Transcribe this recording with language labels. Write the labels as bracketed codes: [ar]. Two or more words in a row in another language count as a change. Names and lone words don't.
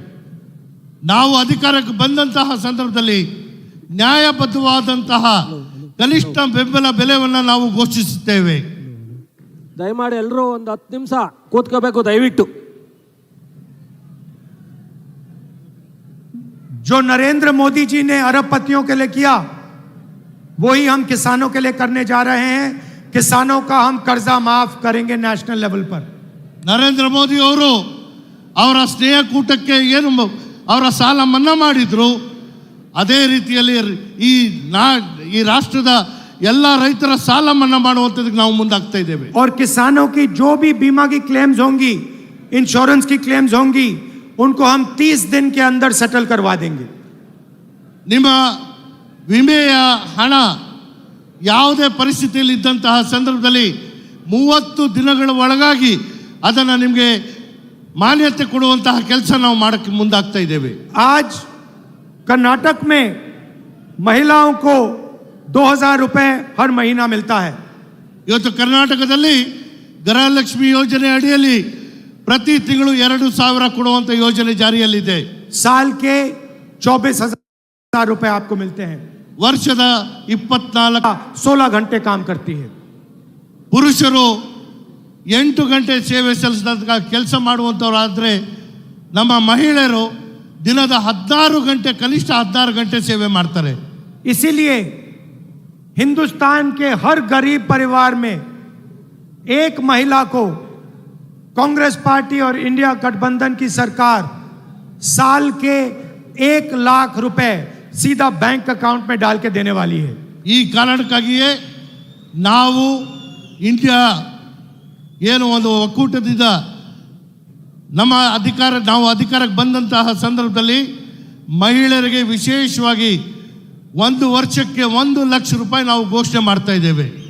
[kn] ನಾವು ಅಧಿಕಾರಕ್ಕೆ ಬಂದಂತಹ ಸಂದರ್ಭದಲ್ಲಿ ನ್ಯಾಯಬದ್ಧವಾದಂತಹ ಕನಿಷ್ಠ ಬೆಂಬಲ ಬೆಲೆಯನ್ನು ನಾವು ಘೋಷಿಸುತ್ತೇವೆ। ದಯಮಾಡಿ ಎಲ್ಲರೂ ಒಂದು 10 ನಿಮಿಷ ಕೂತ್ಕೋಬೇಕು ದಯವಿಟ್ಟು। [hi] जो नरेंद्र मोदी जी ने अरबपतियों के लिए किया वही हम किसानों के लिए करने जा रहे हैं। किसानों का हम कर्जा माफ करेंगे [en] national level [hi] पर। [kn] ನರೇಂದ್ರ ಮೋದಿ ಅವರು ಅವರ ಸ್ನೇಹಕೂಟಕ್ಕೆ ಏನು ಅವರ ಸಾಲ ಮನ್ನಾ ಮಾಡಿದ್ರು, ಅದೇ ರೀತಿಯಲ್ಲಿ ಈ ರಾಷ್ಟ್ರದ ಎಲ್ಲ ರೈತರ ಸಾಲ ಮನ್ನಾ ಮಾಡುವಂಥದ್ದಕ್ಕೆ ನಾವು ಮುಂದಾಗ್ತಾ ಇದ್ದೇವೆ। [hi] और किसानों की जो भी बीमा की क्लेम्स होंगी, इंश्योरेंस की क्लेम्स होंगी, उनको हम 30 दिन के अंदर सेटल करवा देंगे। [kn] ನಿಮ್ಮ ವಿಮೆಯ ಹಣ ಯಾವುದೇ ಪರಿಸ್ಥಿತಿಯಲ್ಲಿ ಇದ್ದಂತಹ ಸಂದರ್ಭದಲ್ಲಿ 30 ದಿನಗಳ ಒಳಗಾಗಿ ಅದನ್ನು ನಿಮಗೆ ಮಾನ್ಯತೆ ಕೊಡುವಂತಹ ಕೆಲಸ ನಾವು ಮಾಡಕ್ಕೆ ಮುಂದಾಗ್ತಾ ಇದ್ದೇವೆ। [hi] आज कर्नाटक में महिलाओं को 2000 रुपए हर महीना मिलता है। [kn] ಇವತ್ತು ಕರ್ನಾಟಕದಲ್ಲಿ ಗೃಹಲಕ್ಷ್ಮಿ ಯೋಜನೆ ಅಡಿಯಲ್ಲಿ ಪ್ರತಿ ತಿಂಗಳು 2000 ಕೊಡುವಂತ ಯೋಜನೆ ಜಾರಿಯಲ್ಲಿದೆ। [hi] साल के 24,000 रुपए आपको मिलते हैं। [kn] ವರ್ಷದ 24 [hi] 16 घंटे काम करती है। [kn] ಪುರುಷರು 8 ಗಂಟೆ ಸೇವೆ ಸಲ್ಲಿಸಿದ ಕೆಲಸ ಮಾಡುವಂತವರಾದ್ರೆ ನಮ್ಮ ಮಹಿಳೆಯರು ದಿನದ 16 ಗಂಟೆ, ಕನಿಷ್ಠ 16 ಗಂಟೆ ಸೇವೆ ಮಾಡ್ತಾರೆ। [hi] इसीलिए हिंदुस्तान के हर गरीब परिवार में एक महिला को कांग्रेस पार्टी और इंडिया गठबंधन की सरकार साल के 1 लाख रुपए सीधा [en] bank account [hi] में डाल के देने वाली है। [kn] ಈ ಕಾರಣಕ್ಕಾಗಿಯೇ ನಾವು ಇಂಡಿಯಾ ಏನು ಒಂದು ಒಕ್ಕೂಟದಿಂದ ನಾವು ಅಧಿಕಾರಕ್ಕೆ ಬಂದಂತಹ ಸಂದರ್ಭದಲ್ಲಿ ಮಹಿಳೆಯರಿಗೆ ವಿಶೇಷವಾಗಿ 1 ವರ್ಷಕ್ಕೆ 1 ಲಕ್ಷ ರೂಪಾಯಿ ನಾವು ಘೋಷಣೆ ಮಾಡ್ತಾ ಇದ್ದೇವೆ।